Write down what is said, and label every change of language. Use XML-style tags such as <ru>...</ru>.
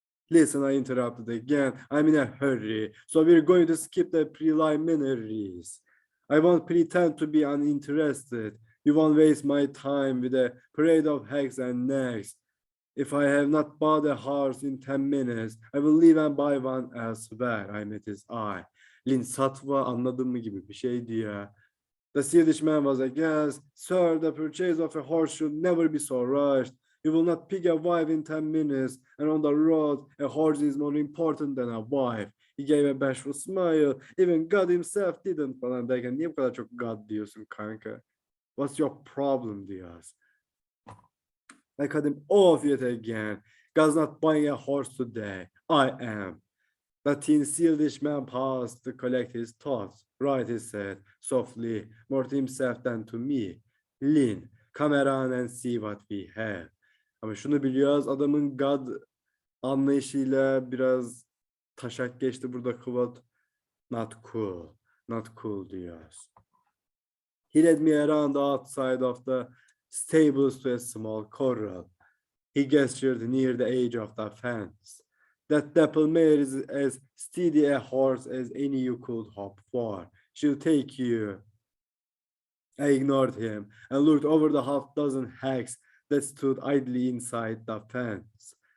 <en>Listen, I interrupted again. I'm in a hurry, so we're going to skip the preliminaries. I won't pretend to be uninterested. You won't waste my time with a parade of hacks and necks. If I have not bought a horse in 10 minutes, I will leave and buy one elsewhere. I met his eye.</en> <tr>Lin satva anladın mı gibi bir şeydi ya.</tr> <en>The Swedish man was aghast. Sir, the purchase of a horse should never be so rushed. You will not pick a wife in 10 minutes, and on the road, a horse is more important than a wife. He gave a bashful smile. Even God himself didn't</en> <tr>falan derken niye bu kadar çok God diyorsun kanka?</tr> <en>What's your problem</en> <tr>diyoruz.</tr> <en>I cut him off yet again. God's not buying a horse today. I am. The thin Swedish man paused to collect his thoughts. Right, he said, softly, more to himself than to me. Lin, come around and see what we have.</en> <tr>Ama şunu biliyoruz, adamın God anlayışıyla biraz taşak geçti burada quote.</tr> <en>Not cool. Not cool</en> <tr>diyoruz.</tr> <en>He led me around the outside of the stables to a small corral. He gestured near the edge of the fence. That dapple mare is as steady a horse as any you could hope for. She'll take you. I ignored him and looked over the half-dozen hags that stood idly inside the fence.</en>